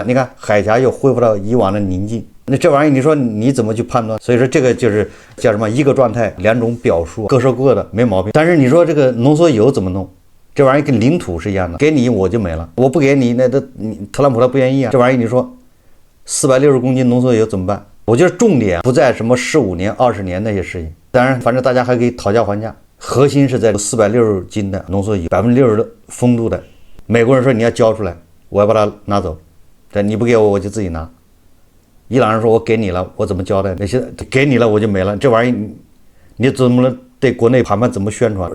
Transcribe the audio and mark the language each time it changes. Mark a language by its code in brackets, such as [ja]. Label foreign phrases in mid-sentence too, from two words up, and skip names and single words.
[zh] 你看海峽又恢復到以往的寧靜，那這玩意兒你說你怎麼去判斷？所以說這個就是叫什麼，一個狀態兩種表述，各說各的，沒毛病。但是你說這個濃縮鈾怎麼弄？這玩意兒跟領土是一樣的，給你我就沒了，我不給你，那特朗普他不願意啊。這玩意兒你說460公斤濃縮鈾怎麼辦？我覺得重點不在什麼15年、20年那些事情，當然反正大家還可以討價還價，核心是在460斤的濃縮鈾，60%的丰度的。美國人說你要交出來，我要把它拿走，但你不給我，我就自己拿。伊朗人說我給你了，我怎麼交代？那些給你了我就沒了，這玩意兒你怎麼能對國內谈判怎麼宣傳？